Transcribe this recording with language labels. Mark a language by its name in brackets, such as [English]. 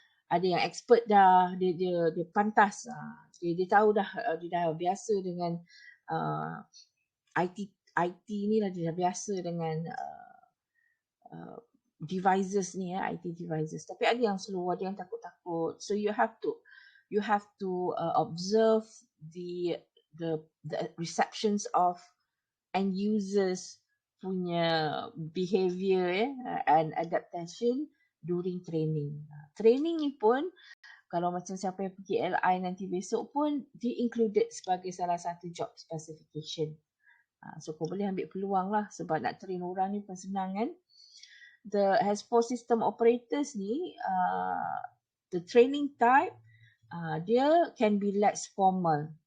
[Malay] Ada yang expert dah, dia pantas, dia tahu dah, dia dah biasa dengan IT ni lah, dia dah biasa dengan devices ni, IT devices. Tapi ada yang slow, ada yang takut-takut. [English] So you have to observe the receptions of end users punya behavior and adaptation during training. [Malay] Training ni pun kalau macam siapa yang pergi LI nanti besok pun dia included sebagai salah satu job specification. So kau boleh ambil peluang lah sebab nak train orang ni bukan senang kan. [English] As for system operators ni, the training type dia can be less formal.